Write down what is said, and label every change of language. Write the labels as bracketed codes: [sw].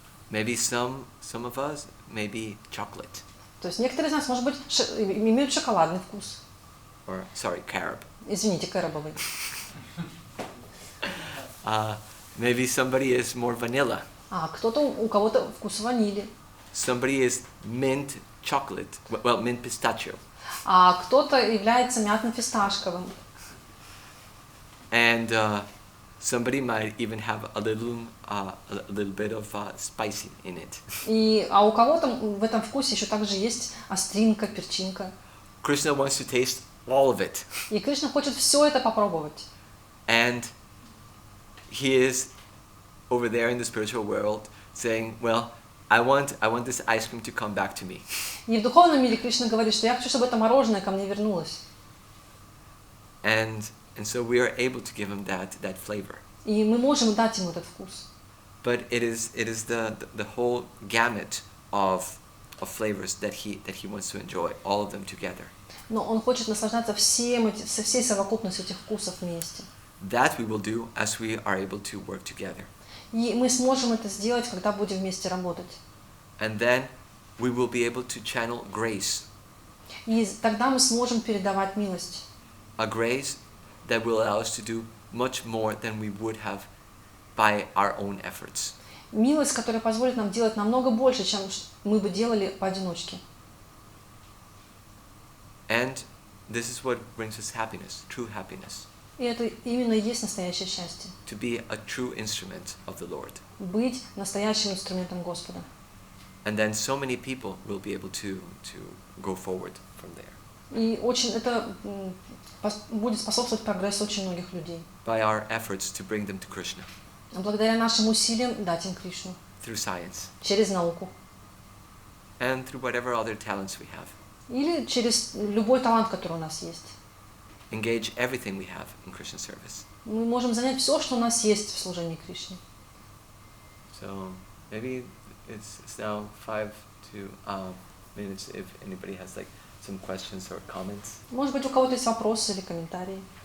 [en] Maybe some of us, maybe chocolate. [ru] То есть некоторые из нас, может быть, имеют шоколадный вкус. [en] Or, sorry, carob. [ru] Извините, кэрабовый. [en] Maybe somebody is more vanilla. [ru] Кто-то, у кого-то вкус ванили. [en] Somebody is mint chocolate, well, mint pistachio. [ru] Кто-то является мятно-фисташковым. [en] And somebody might even have a little bit of spicy in it. [ru] А у кого-то в этом вкусе еще также есть остринка, перчинка. [en] Krishna wants to taste all of it. [ru] И Кришна хочет все это попробовать. [en] And he is over there in the spiritual world saying, well, I want this ice cream to come back to me. [ru] И в духовном мире Кришна говорит, что я хочу, чтобы это мороженое ко мне вернулось. [en] And so we are able to give him that flavor. [ru] И мы можем дать ему этот вкус. [en] But it is the whole gamut of flavors that he wants to enjoy, all of them together. [ru] Но он хочет наслаждаться со всей совокупностью этих вкусов вместе. [en] That we will do as we are able to work together. [ru] И мы сможем это сделать, когда будем вместе работать. [en] And then we will be able to channel grace. [ru] И тогда мы сможем передавать милость. [en] A grace that will allow us to do much more than we would have by our own efforts. [ru] Милость, которая позволит нам делать намного больше, чем мы бы делали поодиночке. [en] And this is what brings us happiness, true happiness. [ru] И это именно и есть настоящее счастье. [en] To be a true instrument of the Lord. [ru] Быть настоящим инструментом Господа. [en] And then so many people will be able to go forward from there. [ru] И очень это будет способствовать прогрессу очень многих людей. [en] By our efforts to bring them to Krishna. [ru] Благодаря нашим усилиям дать им Кришну. [en] Through science. [ru] Через науку. [en] And through whatever other talents we have. [ru] Или через любой талант, который у нас есть. [en] Engage everything we have in Krishna service. [ru] Мы можем занять все, что у нас есть в служении Кришне. [en] So maybe it's now 5 minutes if anybody has like some questions or comments. [ru] Может быть, у кого-то есть вопросы или комментарии.